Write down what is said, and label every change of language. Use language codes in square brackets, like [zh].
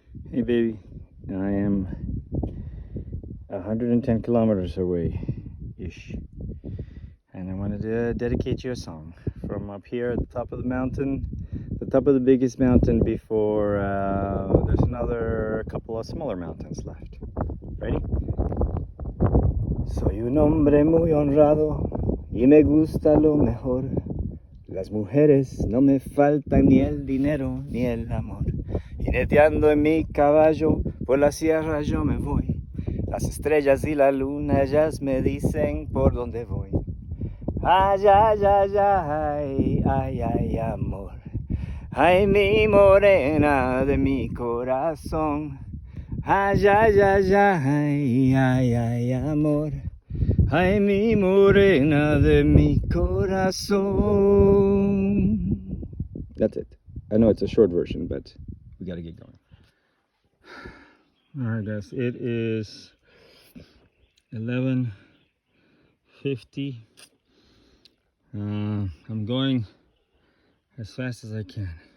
[en] Hey baby, I am 110 kilometers away ish, and I wanted to dedicate you a song from up here at the top of the mountain, the top of the biggest mountain before there's another couple of smaller mountains left. Ready? [es] Soy un hombre muy honrado y me gusta lo mejor. Las mujeres no me faltan, ni el dinero ni el amor. Jineteando en mi caballo por la sierra yo me voy. Las estrellas y la luna ellas me dicen por dónde voy. Ay, ay, ay, ay, ay, ay, amor. Ay, mi morena de mi corazón. Ay, ay, ay, ay, ay, ay, amor. Ay, mi morena de mi corazón. [en] That's it. I know it's a short version, but we gotta get going. All right, guys. It is 11:50. I'm going as fast as I can.